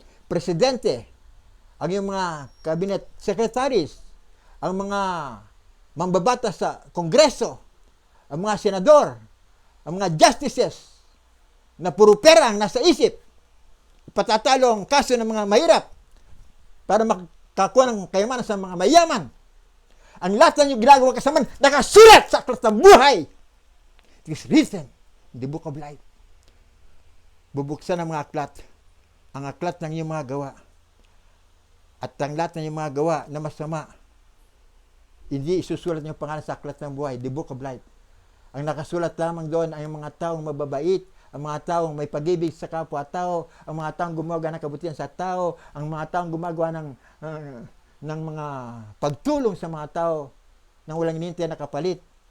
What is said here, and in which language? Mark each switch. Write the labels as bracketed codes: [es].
[tl] Presidente, ang iyong mga cabinet secretaries, ang mga mambabatas sa Kongreso, ang mga senador, ang mga justices, na puro pera ang nasa isip, patatalo ang kaso ng mga mahirap para makakuha ng kayamanan sa mga mayaman. Ang lahat ng ginagawa kasamaan nakasulat sa aklat ng buhay. [en] It is written in the Book of Life. [tl] Bubuksan ang mga aklat, ang aklat ng iyong mga gawa. At ang lahat ng iyong mga gawa na masama, hindi isusulat niyong pangalan sa aklat ng buhay, [en] the Book of Life. [tl] Ang nakasulat lamang doon ay ang mga taong mababait, ang mga taong may pag-ibig sa kapwa-tao, ang mga taong gumagawa ng kabutihan sa tao, ang mga taong gumagawa ng mga pagtulong sa mga tao nang walang hinihintay na kapalit.